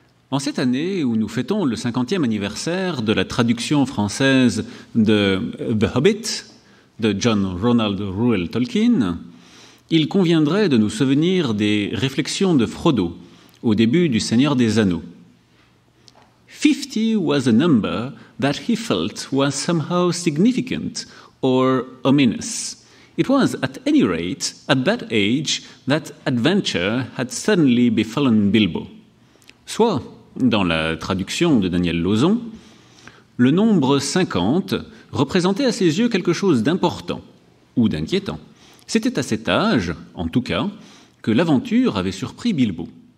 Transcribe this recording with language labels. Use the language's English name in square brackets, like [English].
[French] En cette année où nous fêtons le 50e anniversaire de la traduction française de The Hobbit de John Ronald Reuel Tolkien, il conviendrait de nous souvenir des réflexions de Frodo au début du Seigneur des Anneaux. [English] 50 was a number that he felt was somehow significant or ominous. It was, at any rate, at that age that adventure had suddenly befallen Bilbo. [French] Soit, dans la traduction de Daniel Lauzon, le nombre 50 représentait à ses yeux quelque chose d'important ou d'inquiétant. C'était à cet âge, en tout cas, que l'aventure avait surpris Bilbo.